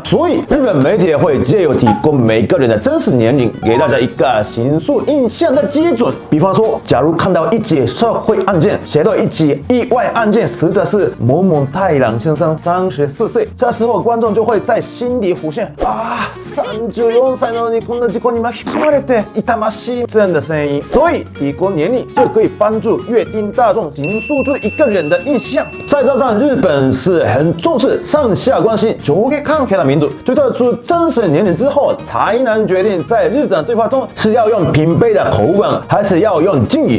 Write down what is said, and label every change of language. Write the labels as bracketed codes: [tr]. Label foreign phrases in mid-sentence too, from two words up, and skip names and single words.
[zh] 所以，日本媒体会借由提供每个人的真实年龄，给大家一个形塑印象的基准。比方说，假如看到一起社会案件，写到一起意外案件，实则是某某太郎先生34岁，这时候观众就会在心里浮现 [ja] 34 歳なのにこんな事故に巻き込まれて痛ましい [zh] 这样的声音。所以，提供年龄就可以帮助阅听大众形塑出一个人的印象。再加上日本是很重视上下关系、上下関係的民族，推测出真实年龄之后，才能决定在日常对话中是要用平辈的口吻，还是要用敬语。